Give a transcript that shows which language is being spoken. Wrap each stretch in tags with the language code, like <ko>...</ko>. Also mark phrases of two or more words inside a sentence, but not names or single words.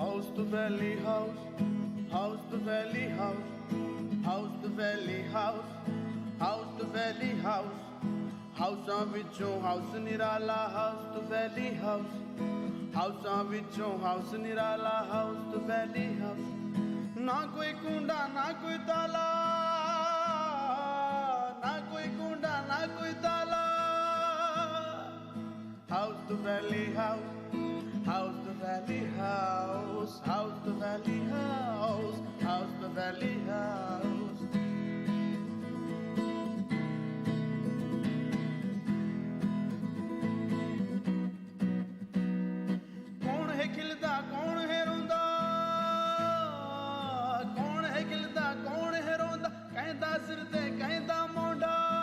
<en>the valley house, house the valley house, house the valley house, house the valley house,</en> <pa>ਹਾਊਸਾਂ ਵਿੱਚੋਂ ਹਾਊਸ ਨਿਰਾਲਾ ਹਾਊਸ</pa> <en>the valley house,</en> <pa>ਹਾਊਸਾਂ ਵਿੱਚੋਂ ਹਾਊਸ ਨਿਰਾਲਾ ਹਾਊਸ</pa> <en>the valley house,</en> <pa>ਨਾ ਕੋਈ ਕੁੰਡਾ ਨਾ ਕੋਈ ਤਾਲਾ, ਨਾ ਕੋਈ ਕੁੰਡਾ ਨਾ ਕੋਈ ਤਾਲਾ,</pa> <en>house the valley house, house the valley house, house the valley house, house the valley house.</en> <pa>ਕੌਣ ਹੈ ਖਿਲਦਾ ਕੌਣ ਹੈ ਰੋਂਦਾ, ਕੌਣ ਹੈ ਖਿਲਦਾ ਕੌਣ ਹੈ ਰੋਂਦਾ, ਕਹਿੰਦਾ ਸਿਰ ਤੇ ਕਹਿੰਦਾ ਮੋਂਡਾ,</pa>